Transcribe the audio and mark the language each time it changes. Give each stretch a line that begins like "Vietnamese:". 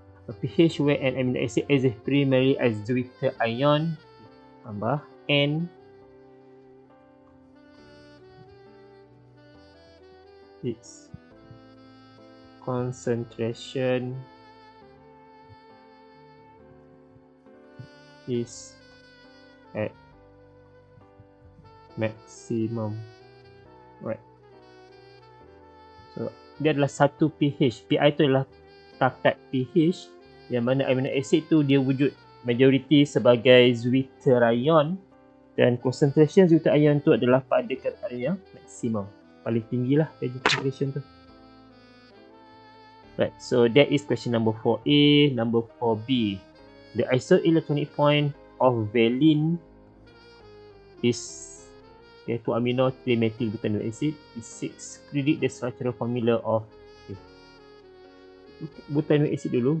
English: A pH where an amino acid exists primarily as zwitterion,
Malay: tambah
English: N its concentration is at maximum. Right. So
Malay: dia adalah satu pH. PI itu adalah takat pH yang mana amino acid tu dia wujud majoriti sebagai zwitterion, dan concentration zwitterion tu adalah pada kadar yang maksimum, paling tinggi lah concentration tu.
English: Right, so that is question number 4A. Number 4B, the isoelectronic point of valine is 2-amino 3-methyl butanoic acid is 6. Predict the structural formula of butanoic acid
Malay: dulu.